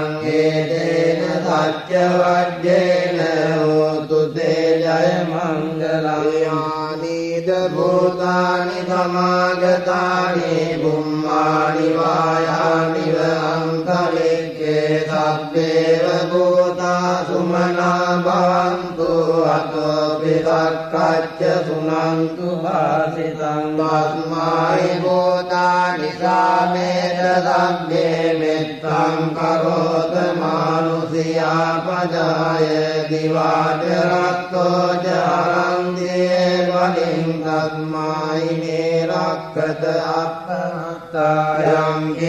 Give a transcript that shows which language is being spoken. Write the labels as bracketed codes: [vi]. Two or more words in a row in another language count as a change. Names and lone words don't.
[pi] ඒතේන සච්ච වජ්ජේන හෝතු තේ ජය මංගලං යානිද භූතානි සමාගතානි බුම්මානි වායානි අංකලික්ඛේ සබ්බේව භූතා සුමනා භවන්තු අතෝ පිසක්ඛච්ච සුනන්තු වාසිතං තස්මායි භූතානි සාමේත සබ්බේ මෙත්තං කරෝත මානුසියා පජාය දිවාච රත්තෝ චරන්දියේ වලින් තස්මායි නේරක්ඛත අප්පමත්තායං